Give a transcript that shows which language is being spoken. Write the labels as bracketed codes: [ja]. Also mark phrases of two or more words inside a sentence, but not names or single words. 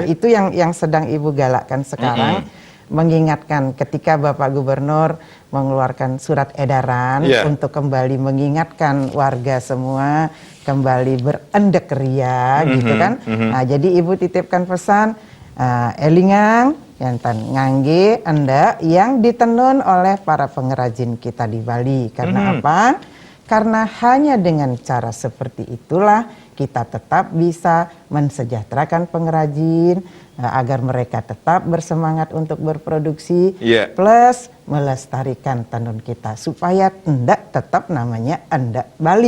[id] Itu yang sedang Ibu galakkan sekarang, mengingatkan ketika Bapak Gubernur mengeluarkan surat edaran untuk kembali mengingatkan warga semua kembali berendek ria, gitu kan. Nah, jadi Ibu titipkan pesan [ban] elingang yantan ngangge endak [id] yang ditenun oleh para pengrajin kita di Bali. Karena apa? Karena hanya dengan cara seperti itulah kita tetap bisa mensejahterakan pengrajin agar mereka tetap bersemangat untuk berproduksi, plus melestarikan tenun kita supaya endak tetap namanya endak Bali.